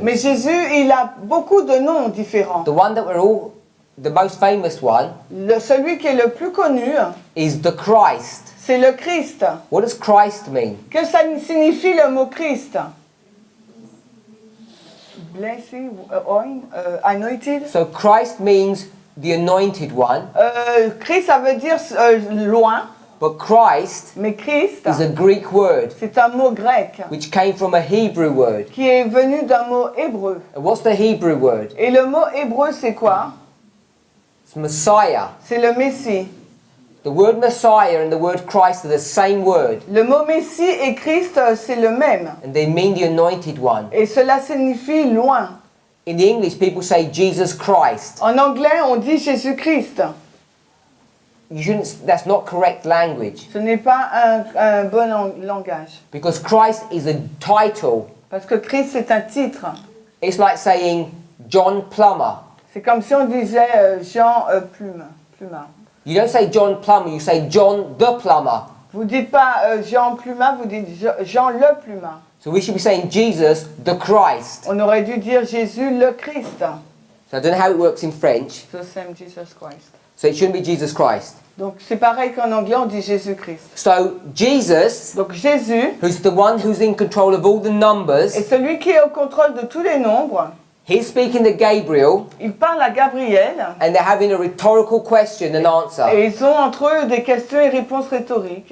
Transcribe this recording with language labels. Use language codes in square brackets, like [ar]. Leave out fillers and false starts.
[fr] Mais Jésus, il a beaucoup de noms différents. [en] The one that we're all, the most famous one, [fr] Celui qui est le plus connu, [en] is the Christ. [fr] c'est le Christ. [en] What does Christ mean? [fr] Que ça signifie le mot Christ? [en] Blessed, anointed. So Christ means the anointed one, [fr] Christ, ça veut dire loin, [en] but Christ [fr] mais Christ, [en] is a Greek word [fr] c'est un mot grec [en] which came from a Hebrew word. [fr] qui est venu d'un mot hébreu. [en] And what's the Hebrew word? [fr] Et le mot hébreu, c'est quoi? [en] It's Messiah. [fr] C'est le Messie. [en] The word Messiah and the word Christ are the same word, [fr] Le mot Messie et Christ, c'est le même. [en] and they mean the anointed one. [fr] Et cela signifie loin. [en] In the English, people say Jesus Christ. [fr] En anglais, on dit Jésus-Christ. [en] You shouldn't, that's not correct language, [fr] Ce n'est pas un bon langage. [en] because Christ is a title. [fr] Parce que Christ, c'est un titre. [en] It's like saying John Plummer. [fr] C'est comme si on disait Jean Plumard. [en] You don't say John Plummer, you say John the Plumber. [fr] Vous dites pas Jean Plumard, vous dites Jean le Plumard. [en] So we should be saying Jesus the Christ. [fr] On aurait dû dire Jésus le Christ. [en] So I don't know how it works in French, The same Jesus Christ. so it shouldn't be Jesus Christ. [fr] Donc c'est pareil qu'en anglais, on dit Jésus-Christ. [en] So Jesus, [fr] Donc Jésus [en] who's the one who's in control of all the numbers, [fr] est celui qui est au contrôle de tous les nombres. [en] he's speaking to Gabriel, [fr] Il parle à Gabriel [en] and they're having a rhetorical question and answer. [fr] et ils ont entre eux des questions et réponses rhétoriques.